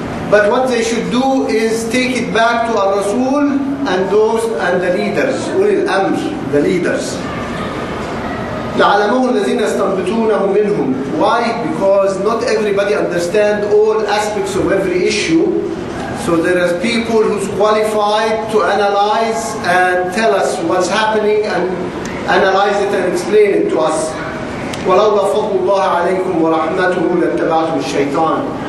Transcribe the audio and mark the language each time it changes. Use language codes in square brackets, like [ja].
[en] But what they should do is take it back to our Rasul and the leaders, [ar] أولي الأمر, [en] the leaders. [ar] لعلمه الذين يستنبطونه منهم. [en] Why? Because not everybody understands all aspects of every issue. So there are people who's qualified to analyze and tell us what's happening and analyze it and explain it to us. [ar] وَلَوْلَا فَضْلُ اللَّهِ عَلَيْكُمْ وَرَحْمَتُهُ لَاتَّبَعْتُمُ الشَّيْطَانَ.